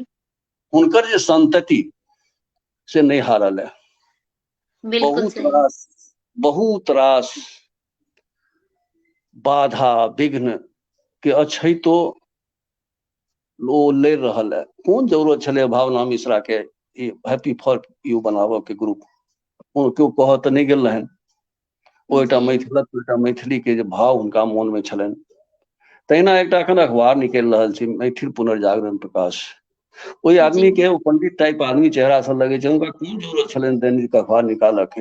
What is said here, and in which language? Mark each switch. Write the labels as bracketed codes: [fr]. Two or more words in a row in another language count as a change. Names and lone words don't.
[mai] हुनकर जे संतति से नहीं हारल है। बिल्कुल सही। बहुत रास बाधा विघ्न के अछैतो ओ लड़ि रहल है। कोन जरूरत छलै भावना मिश्रा के ई हैप्पी फॉर यू बनाबऽ के ग्रुप, केओ कहऽ तऽ नहीं गेल रहनि। ओ एकटा जी मैथिलक, एकटा मैथिली के जे भाव हुनका मोन में छलनि। तहिना एकटा एखन अखबार निकलि रहल छै, मैथिल पुनर्जागरण प्रकाश। ओहि जी आदमी के, ओ पंडित टाइप आदमी चेहरा सँ लगै छै, हुनका कोन जरूरत छलनि दैनिक अखबार निकालऽ के।